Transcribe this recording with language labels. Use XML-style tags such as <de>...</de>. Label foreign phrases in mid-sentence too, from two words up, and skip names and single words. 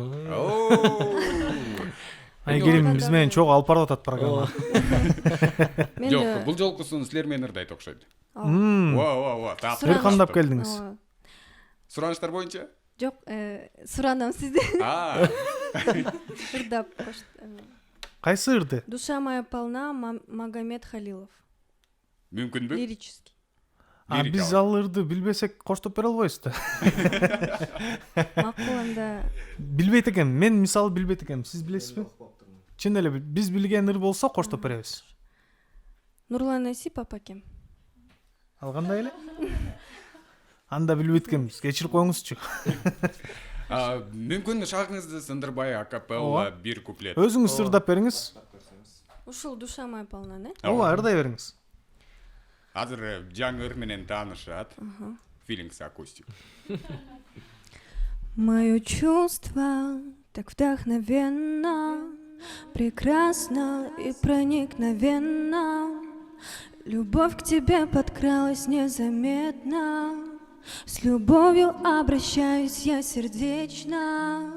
<ky>Айгерим биз менен чогуу алып барып атат программа. Жок, бул жолкусун силер менен ырдайт окшойт. Ва. Силер кандап келдиңиз? Сураныштар боюнча? Жок, суранам сизден. Ырдап Кайсы ырды? Душа моя полна, Магомед Халилов. Мүмкүнбү? Лирический. Биз ал ырды билбесек коштоп бере албайбыз да. Макул анда. Билбейт экен. Мен мисалы билбейт экенмин. Сиз билесизби? Чын эле биз билген ыр болсо коштоп беребиз. Нурлан Насипов акем. Ал кандай эле? Анда билбейт экенбиз. Кечирип коюңузчу. Мүмкүн шагыңызды сындырбай акапелла бир куплет. Өзүңүз ырдап бериңиз. Ушул душа моя полна, не? Ооба, ырдай бериңиз. Азыр жаңы ыр менен таанышат. Feelings акустик.</ky> <ru>Мое чувство так вдохновенно, прекрасно и проникновенно. Любовь к тебе подкралась незаметно. С любовью обращаюсь я сердечно.</ru>